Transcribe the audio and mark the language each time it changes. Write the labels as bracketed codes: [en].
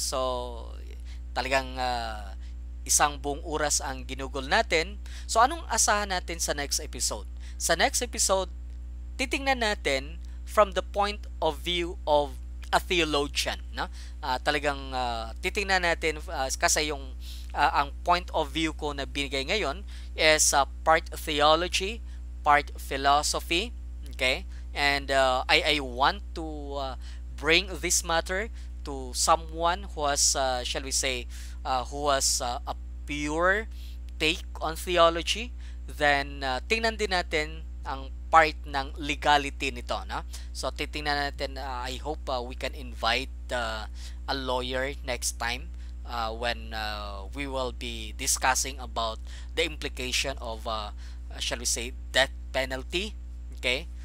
[tl] So, talagang isang buong oras ang ginugol natin. So, anong asahan natin sa next episode? Sa next episode, titingnan natin [en] from the point of view of a theologian, [tl] no? Talagang titingnan natin kasi yung ang point of view ko na binigay ngayon [en] is part theology, part philosophy, [tl] okay? [en] And I want to bring this matter to someone who has shall we say who has a pure take on theology. [tl] Then tingnan din natin ang part ng legality nito, no? [en] So [tl] titingnan natin, [en] I hope we can invite a lawyer next time when we will be discussing about the implication of shall we say death penalty, okay?